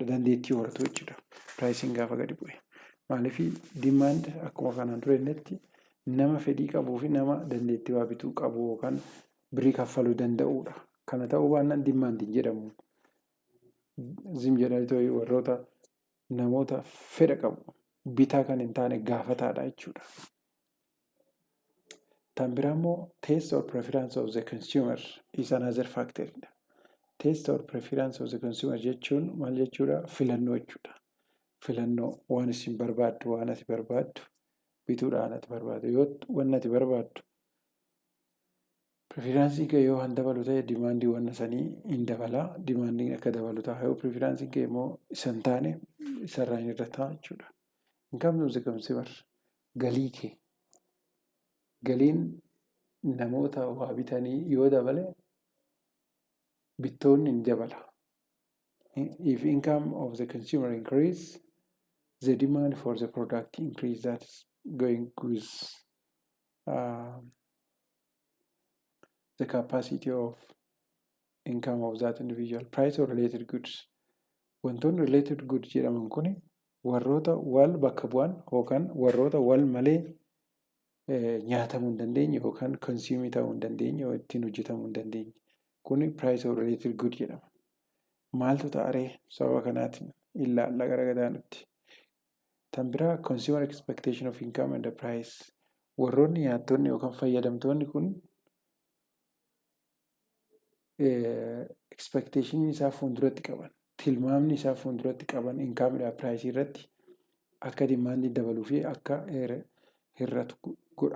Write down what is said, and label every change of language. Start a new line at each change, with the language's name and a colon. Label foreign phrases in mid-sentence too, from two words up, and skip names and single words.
Oromo: Dandeettii horatu jechuudha piraayisiin gaafa gadi bu'e. Maaliif demand akkuma kanaan dura jennetti nama fedhii qabuu fi nama dandeettii waa bituu qabu yookaan birii kaffaluu danda'udha. Kana ta'uu baannaan demand hin jedhamu. Zim jedhanii warroota namoota fedha qabu bitaa kan hin taane gaafataadha jechuudha. Tan biraa immoo
English: taste or preference of the consumer is another factor. Taste or preference of the consumer
Oromo: jechuun maal jechuudha? Filannoo jechuudha. Filannoo waan isin barbaaddu waan ati barbaaddu bituudhaan ati barbaaddu yoo waan ati barbaaddu preferaansii kee yoo kan dabalu ta'e dimaandii waan sanii hin dabalaa dimaandiin akka dabalu ta'a yoo preferaansii kee immoo isa hin taane isarraa hin irra ta'a jechuudha.
English: Income of the consumer
Oromo: galii kee galiin namoota waa bitanii yoo dabale bittoonni ni dabala.
English: If income of the consumer increase, the demand for the product increase. That is going with the capacity of income of that individual. Price or related goods.
Oromo: Wantoonni
English: related goods
Oromo: jedhaman kuni warroota wal bakka bu'an yookaan warroota wal malee nyaatamuu hin dandeenye yookaan consume ta'uu hin dandeenye ittiin hojjetamuu hin dandeenye.
English: Kuni price or related good jedhama.
Oromo: Maaltu ta'aree sababa kanaatiin ilaalla gara gadaanutti. Tan biraa
English: consumer expectation of income and the price.
Oromo: Warroonni nyaattonni yookaan fayyadamtoonni kun expectation isaa fuulduratti qaban tilmaamni isaa fuulduratti qaban inkaamidhaa piraayisii irratti akka dimaandii dabaluu fi akka hir'atu godha.